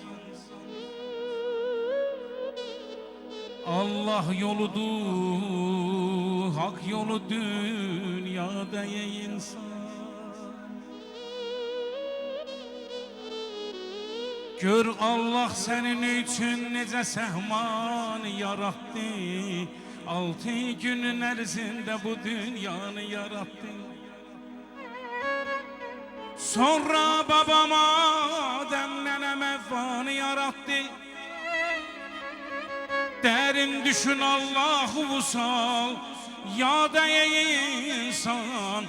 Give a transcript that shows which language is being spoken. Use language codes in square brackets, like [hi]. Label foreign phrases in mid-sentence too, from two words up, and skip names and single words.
[tr] Allah yoludur, hak yolu dünyada insan. [az] Gör Allah senin için necə səhman yarattı. 6 günün ərzində bu dünyanı yarattı. Sonra babam Adəm nənəm Həvvanı yarattı. [tr] Derin düşün Allah'ı vusal, yada insan.